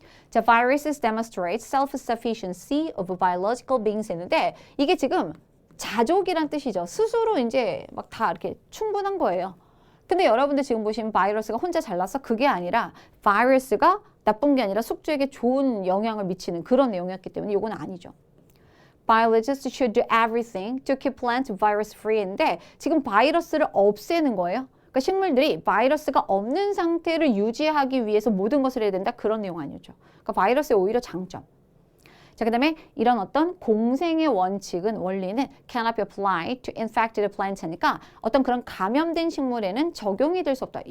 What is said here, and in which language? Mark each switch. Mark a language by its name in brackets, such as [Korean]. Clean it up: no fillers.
[English] 자, viruses demonstrate self-sufficiency of biological beings [Korean] 했는데 이게 지금 자족이란 뜻이죠. 스스로 이제 막 다 이렇게 충분한 거예요. 근데 여러분들 지금 보시면 바이러스가 혼자 잘났어? 그게 아니라 바이러스가 나쁜 게 아니라 숙주에게 좋은 영향을 미치는 그런 내용이었기 때문에 이건 아니죠. [English] Biologists should do everything to keep plants virus free인데 [Korean] 지금 바이러스를 없애는 거예요. 그러니까 식물들이 바이러스가 없는 상태를 유지하기 위해서 모든 것을 해야 된다. 그런 내용 아니죠. 그러니까 바이러스의 오히려 장점. 자, 그 다음에 이런 어떤 공생의 원칙은, 원리는 [English] cannot be applied to infected plants [Korean] 하니까 어떤 그런 감염된 식물에는 적용이 될 수 없다.